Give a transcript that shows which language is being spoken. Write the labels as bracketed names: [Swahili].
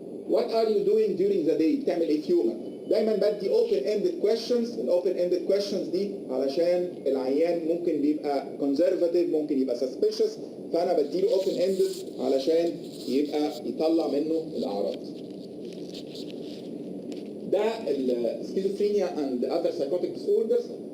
[English] What are you doing during the day؟ [Arabic] بتعمل ايه في يومك؟ دايما بدي [English] open ended questions. [Arabic] الاوبن ended questions دي علشان العيان ممكن بيبقى conservative، ممكن يبقى suspicious، فانا بديله open ended علشان يبقى يطلع منه الاعراض. ده السكيزوفرينيا [English] and other psychotic disorders.